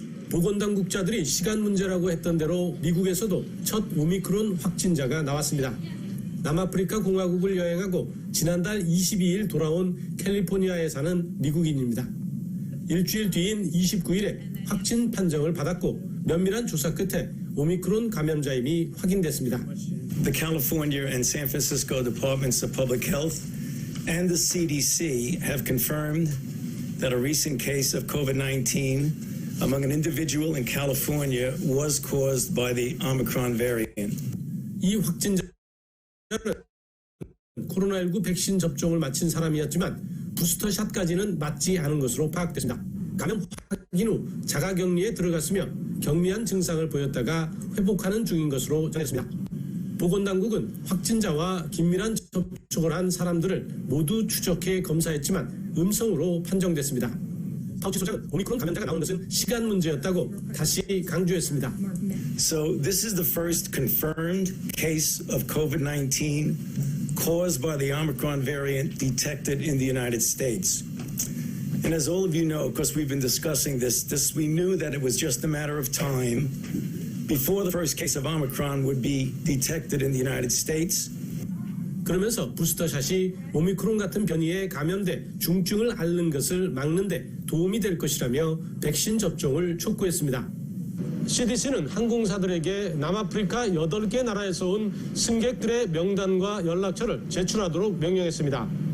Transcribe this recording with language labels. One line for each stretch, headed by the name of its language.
Korean: 보건당국자들이 시간 문제라고 했던 대로 미국에서도 첫 오미크론 확진자가 나왔습니다. 남아프리카 공화국을 여행하고 지난달 22일 돌아온 캘리포니아에 사는 미국인입니다. 일주일 뒤인 29일에 확진 판정을 받았고 면밀한 조사 끝에 오미크론 감염자임이 확인됐습니다.
English: The California and San Francisco Departments of Public Health and the CDC have confirmed that a recent case of COVID-19 among an individual in California was caused by the Omicron variant.
Korean: 이 확진자는 코로나19 백신 접종을 마친 사람이었지만 부스터샷까지는 맞지 않은 것으로 파악됐습니다. 감염 확인 후 자가격리에 들어갔으며 경미한 증상을 보였다가 회복하는 중인 것으로 전했습니다. 보건당국은 확진자와 긴밀한 접촉을 한 사람들을 모두 추적해 검사했지만 음성으로 판정됐습니다. 파우치 소장은 오미크론 감염자가 나온 것은 시간 문제였다고 다시 강조했습니다.
English: So this is the first confirmed case of COVID-19 caused by the Omicron variant detected in the United States. And as all of you know, because we've been discussing this, we knew that it was just a matter of time before the first case of Omicron would be detected in the United States.
Korean: 그러면서 부스터샷이 오미크론 같은 변이에 감염돼 중증을 앓는 것을 막는 데 도움이 될 것이라며 백신 접종을 촉구했습니다. CDC는 항공사들에게 남아프리카 8개 나라에서 온 승객들의 명단과 연락처를 제출하도록 명령했습니다.